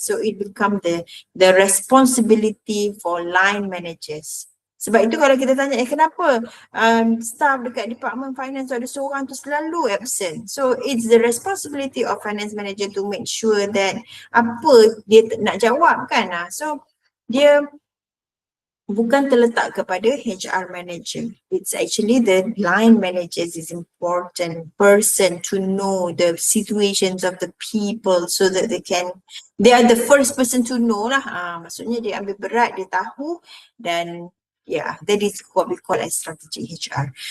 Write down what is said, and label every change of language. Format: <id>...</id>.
<en>So it becomes the responsibility for line managers.</en> <ms>Sebab itu kalau kita tanya, kenapa staff dekat department finance ada seorang tu selalu absent.</ms> <en>So it's the responsibility of finance manager to make sure that</en> <ms>apa dia nak jawab kan. So dia bukan terletak kepada HR manager.</ms> <en>It's actually the line managers is important person to know the situations of the people so that they are the first person to know lah.</en> <ms>Maksudnya dia ambil berat, dia tahu, dan</ms> <en>that is what we call as strategy HR.</en>